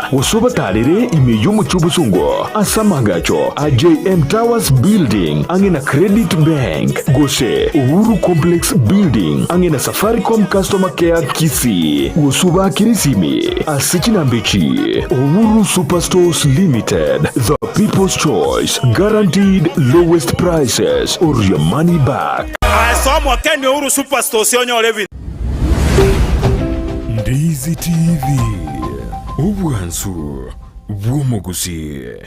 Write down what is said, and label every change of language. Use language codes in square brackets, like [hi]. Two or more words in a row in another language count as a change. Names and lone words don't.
[guz] Wosoba talere imeyo muchubusungo. Asamagacho. AJM Towers Building. Angena Credit Bank. Gose. Uhuru Complex Building. Angena Safaricom Customer Care Kisii. Wosoba Kirisimi. Asichina Mbichi. Uhuru Superstores Limited. [en] The People's Choice. Guaranteed lowest prices or your money back. [guz] Somo Kenya Uhuru Superstores yonyo levi. Ndizi TV. Ubwansu bw'omugusi.